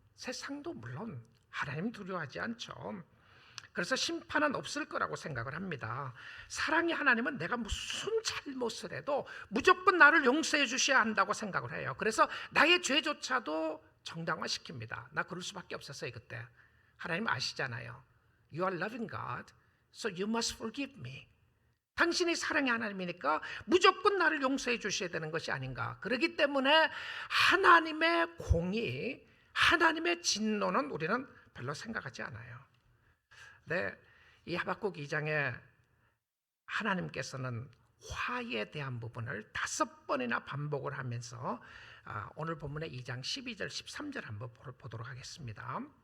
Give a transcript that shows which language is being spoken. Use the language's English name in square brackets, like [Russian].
[Korean] 세상도 물론 하나님 두려워하지 않죠. 그래서 심판은 없을 거라고 생각을 합니다. 사랑의 하나님은 내가 무슨 잘못을 해도 무조건 나를 용서해 주셔야 한다고 생각을 해요. 그래서 나의 죄조차도 정당화시킵니다. 나 그럴 수밖에 없었어요. 그때 하나님 아시잖아요. [English] You are loving God, so you must forgive me. [Korean] 당신이 사랑의 하나님이니까 무조건 나를 용서해 주셔야 되는 것이 아닌가. 그렇기 때문에 하나님의 공의, 하나님의 진노는 우리는 별로 생각하지 않아요. 네, 이 하박국 2장에 하나님께서는 화에 대한 부분을 5번이나 반복을 하면서 오늘 본문의 2장 12절 13절 한번 보도록 하겠습니다.